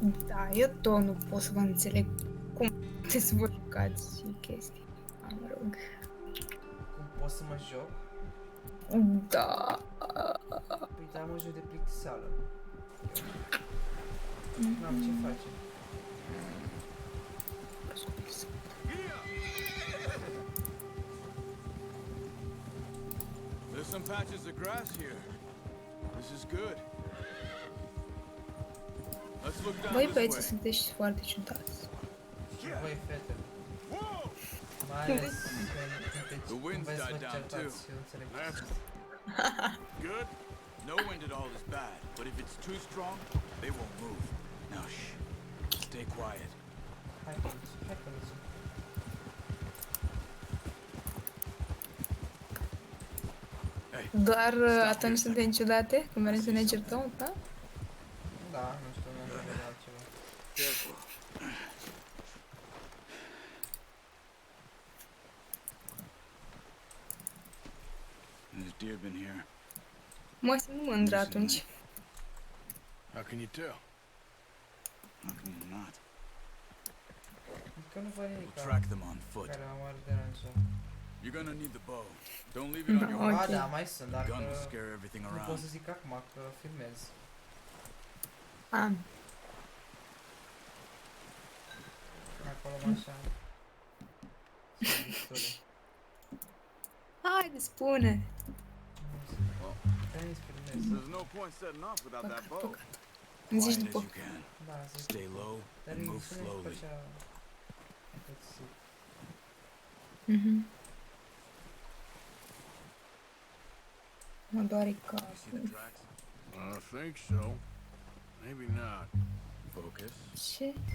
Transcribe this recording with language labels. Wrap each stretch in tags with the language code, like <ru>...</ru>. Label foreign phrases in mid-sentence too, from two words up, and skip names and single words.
<ro>Da, eu tot nu pot să vă înțeleg cum puteți să vă jucați și chestii. Mă rog. Cum pot să mă joc? Da. Păi da, mă joc de plictiseală. N-am ce face.</ro> <en>There's some patches of grass here. This is good. Let's look down</en> <ro>Voi</ro> <en>this</en> <ro>băieții</ro> <en>way.</en> <ro>sunteți foarte ciudați. Și voi, fetele.</ro> <en>Whoa!</en> <ro>Mai ales când</ro> <en>The wind's</en> <ro>veți</ro> <en>died</en> <ro>vă</ro> <en>down, too.</en> <ro>certați și eu înțeleg ce</ro> <en>That's</en> <ro>sunt.</ro> <en>good. No wind at all is bad, but if it's too strong, they won't move. Now shh. Stay quiet.</en> <ro>Hai că lăsăm.</ro> <en>Hey,</en> <ro>Doar atunci suntem ciudate? Când vrem să ne certăm, da? Da, nu știu, nu am văzut altceva.</ro> <en>careful. Has deer been here?</en> <ro>Mă simt mândră atunci.</ro> <en>How can you tell? How can you not?</en> <ro>Că nu văd</ro> <en>We'll</en> <ro>nimic</ro> <en>track them on foot.</en> <ro>care m-ar deranja.</ro> <en>You're gonna need the bow. Don't leave it on your Ok.</en> <ro>Ba da, mai sunt,</ro> <en>The</en> <ro>dar</ro> <en>gun</en> <ro>că</ro> <en>will scare everything</en> <ro>nu pot</ro> <en>around.</en> <ro>să zic acum că filmez. Am. Acolo așa. Sunt victorie. Haide, spune! Veniți, filmez.</ro> <en>There's no point setting off without that bow.</en> <ro>Păcat. Îmi zici</ro> <en>Quiet as</en> <ro>după.</ro> <en>you can.</en> <ro>Da, zic.</ro> <en>Stay low</en> <ro>Dar</ro> <en>and</en> <ro>îi</ro> <en>move</en> <ro>spune</ro> <en>slowly.</en> <ro>așa... Puțin. Mhm. Mă doare</ro> <en>You see the</en> <ro>capul.</ro> <en>tracks? I think so. Maybe not. Focus.</en> <ro>Ce?</ro>